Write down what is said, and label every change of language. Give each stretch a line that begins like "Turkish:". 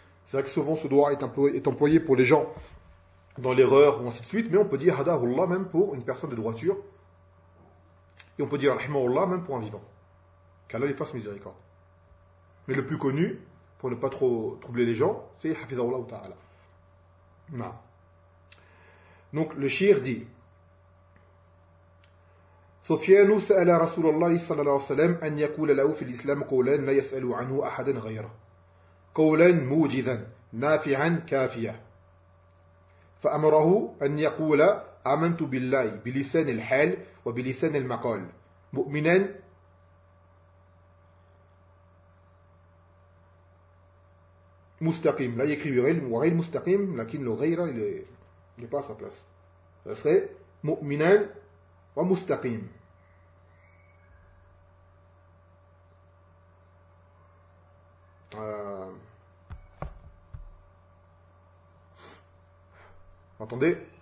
French: C'est vrai que souvent ce doigt est employé pour les gens dans l'erreur ou ainsi de suite, mais on peut dire Hadahullah même pour une personne de droiture. Et on peut dire Rahimahullah même pour un vivant. Qu'Allah lui fasse miséricorde. Mais le plus connu, pour ne pas trop troubler les gens, c'est Hafizahullah ou Ta'ala. Non. Donc le shir dit:
Arabic: سفيان سأل رسول الله صلى الله عليه وسلم أن يقول له في الإسلام قولا لا يسأل عنه أحدا غيره، قولا موجزا نافعا كافيا، فأمره أن يقول: آمنت بالله بلسان الحال وبلسان المقال، مؤمنا مستقيم. لا يكتب غير مستقيم، لكن غير لا
French: pas sa place. Ça serait
Arabic: مؤمنا ومستقيم.
French: Entendez?